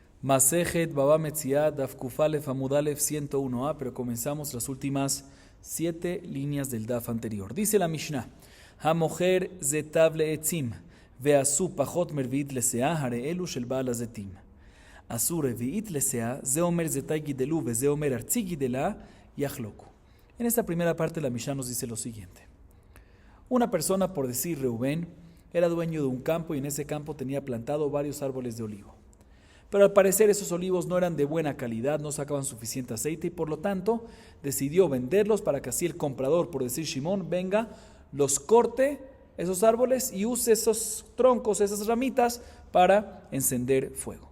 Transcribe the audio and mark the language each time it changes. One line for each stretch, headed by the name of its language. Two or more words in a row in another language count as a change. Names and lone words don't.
Spanish: Masejet Baba Metziat
Hebrew: דף קוף אלף עמוד אלף
Spanish: 101a, pero comenzamos las últimas 7 líneas del Daf anterior. Dice la Mishnah:
Hebrew: המוכר זיתיו לעצים ועשו פחות מרביעית לסאה הרי אלו של בעל הזיתים. עשו רביעית לסאה זה אומר זיתיי גידלו וזה אומר ארצי גידלה יחלוקו.
Spanish: En esta primera parte la Mishnah nos dice lo siguiente: una persona, por decir Reubén, era dueño de un campo y en ese campo tenía plantado varios árboles de olivo. Pero al parecer esos olivos no eran de buena calidad, no sacaban suficiente aceite y por lo tanto decidió venderlos para que así el comprador, por decir Shimón, venga, los corte esos árboles y use esos troncos, esas ramitas para encender fuego.